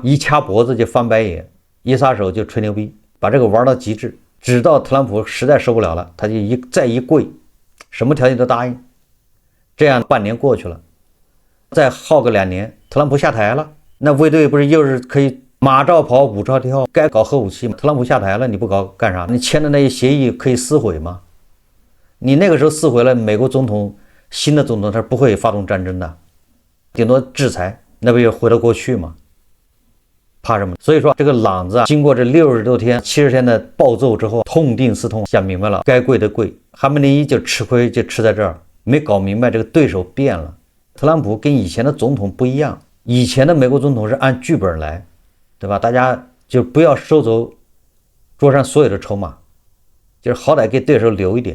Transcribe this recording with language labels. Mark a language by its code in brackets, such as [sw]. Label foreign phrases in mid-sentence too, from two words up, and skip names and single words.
[zh] 一掐脖子就翻白眼，一撒手就吹牛逼，把這個玩到極致，直到特朗普實在受不了了，他就再一跪，什麼條件都答應。這樣半年過去了，再耗個2年，特朗普下台了，那衛隊不是又是可以馬照跑，舞照跳，該搞核武器嗎？特朗普下台了，你不搞幹啥？你簽的那些協議可以撕毀嗎？你那個時候撕毀了，美國總統新的總統他不會發動戰爭的，頂多制裁，那不也回到過去嗎？怕什麼？所以說這個朗子經過這60 多天、70天的暴揍之後，痛定思痛，想明白了，該跪的跪。哈梅內伊就吃虧，就吃在這兒，沒搞明白這個對手變了。特朗普跟以前的總統不一樣，以前的美國總統是按劇本來，對吧？大家就不要收走桌上所有的籌碼，就是好歹給對手留一點。